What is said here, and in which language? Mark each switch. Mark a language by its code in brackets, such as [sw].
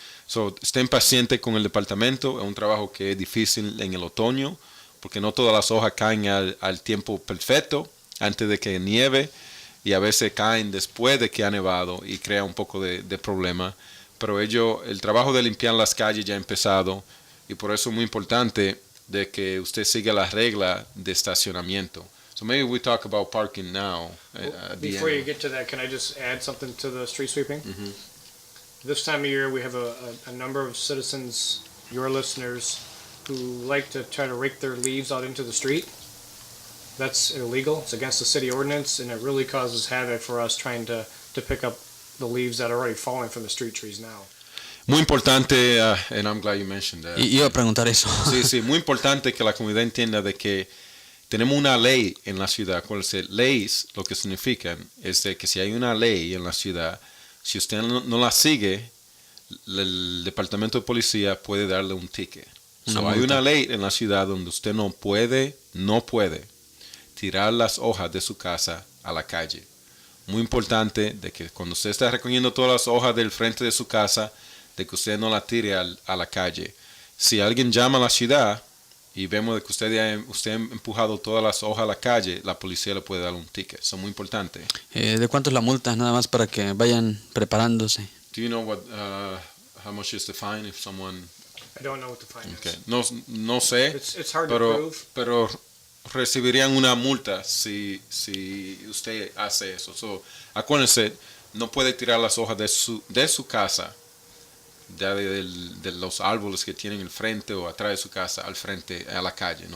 [es] So, estén pacientes con el departamento, es un trabajo que es difícil en el otoño porque no todas las hojas caen al tiempo perfecto antes de que nieve y a veces caen después de que ha nevado y crea un poco de problema. Pero el trabajo de limpiar las calles ya ha empezado y por eso es muy importante de que usted siga las reglas de estacionamiento. [en] So maybe we talk about parking now. Before you get to that, can I just add something to the street sweeping? Mm-hmm. This time of year, we have a number of citizens, your listeners, who like to try to rake their leaves out into the street. That's illegal. It's against the city ordinance, and it really causes havoc for us trying to pick up the leaves that are already falling from the street trees now. [es] Muy importante, [en] and I'm glad you mentioned that. [es] Y iba a preguntar eso. Sí, muy importante que la comunidad entienda de que tenemos una ley en la ciudad. Leyes, lo que significan es de que si hay una ley en la ciudad, si usted no la sigue, el departamento de policía puede darle un ticket. So, hay una ley en la ciudad donde usted no puede tirar las hojas de su casa a la calle. Muy importante de que cuando usted está recogiendo todas las hojas del frente de su casa, de que usted no la tire a la calle. Si alguien llama a la ciudad y vemos de que usted ha empujado todas las hojas a la calle, la policía le puede dar un ticket. Eso es muy importante. ¿De cuánto es la multa? Nada más para que vayan preparándose. [en] Do you know how much is the fine if someone... I don't know what the fine Okay. is. [es] No sé, [en] It's hard to prove. [es] Pero recibirían una multa si usted hace eso. So, acuérdense, no puede tirar las hojas de su casa, ya de los árboles que tienen el frente o atrás de su casa, al frente, a la calle.